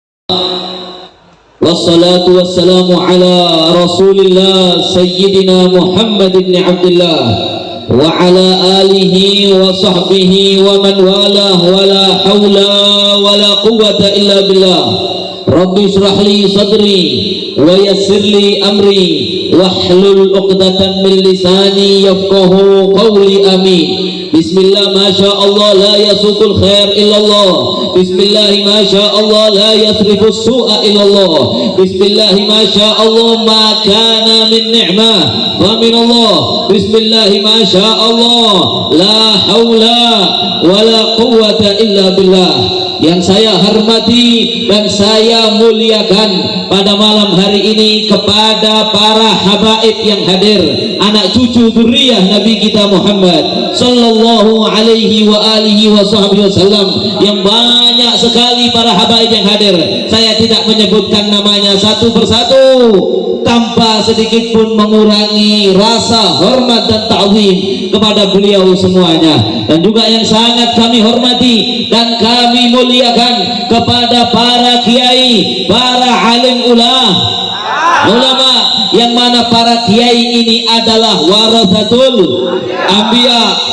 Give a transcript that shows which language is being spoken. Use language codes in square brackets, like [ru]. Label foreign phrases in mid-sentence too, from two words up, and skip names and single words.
[ar] والصلاة والسلام على رسول الله سيدنا محمد بن عبد الله وعلى آله وصحبه ومن والاه ولا حول ولا قوة إلا بالله. رب اشرح لي صدري ويسر لي أمري واحلل عقدة من لساني يفقهوا قولي. Amin. بسم الله، ما شاء الله، لا يسوق الخير إلا الله. بسم الله، ما شاء الله، لا يصرف السوء إلا الله. بسم الله، ما شاء الله، ما كان من نعمة فمن الله. بسم الله، ما شاء الله، لا حول ولا قوة إلا بالله. [id] Yang saya hormati dan saya muliakan pada malam hari ini kepada para habaib yang hadir, anak cucu dzurriyyah Nabi kita Muhammad [ar] صلى الله عليه وعلى آله وصحبه وسلم, [id] yang banyak sekali para habaib yang hadir. Saya tidak menyebutkan namanya satu persatu tanpa sedikit pun mengurangi rasa hormat dan ta'zim kepada beliau semuanya. Dan juga yang sangat kami hormati dan kami muliakan kepada para kiai, para alim ulama, yang mana para kiai ini adalah [ar] ورثة الأنبياء.